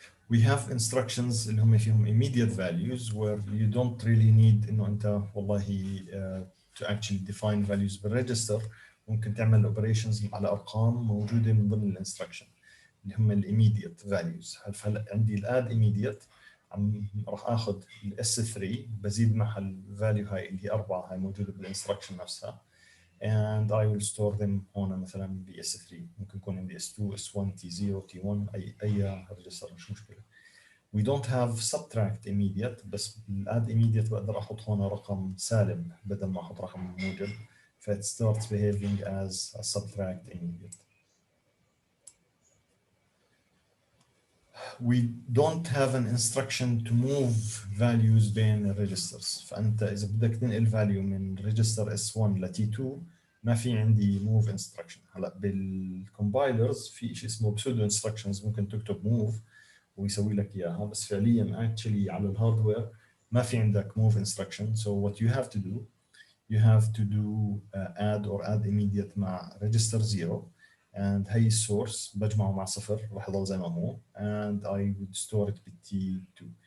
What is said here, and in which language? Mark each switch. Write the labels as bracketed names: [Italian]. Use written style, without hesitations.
[English] We have instructions اللي هم فيهم immediate values where you don't really need [Arabic] انه انت والله [English] to actually define values بالregister. [Arabic] ممكن تعمل operations على ارقام موجوده من ضمن الانستركشن اللي هم immediate values. فهلا عندي add immediate راح اخذ S3 بزيد معها الفاليو هاي اللي هي 4 هاي موجوده بالانستركشن نفسها, [English] and I will store them [Arabic] هون مثلا ب S3. ممكن يكون عندي S2 S1 T0 T1 اي ريجستر مش مشكله. [English] We don't have subtract immediate, بس add immediate [Arabic] بقدر احط هون رقم سالب بدل ما احط رقم موجب, [English] ف it starts behaving as a subtract immediate. We don't have an instruction to move values بين registers. [Arabic] فانت اذا بدك تنقل value من register S1 ل T2 ما في عندي move instruction. هلا بالcompilers في شيء اسمه pseudo instructions, ممكن تكتب move ويسوي لك اياها, بس فعليا [English] actually [Arabic] على الهاردوير ما في عندك move instruction. [English] So what you have to do, you have to do add or add immediate مع register 0, and هي السورس بجمعه مع 0 [Arabic] راح يضل زي ما هو, [English] and I would store it ب T2.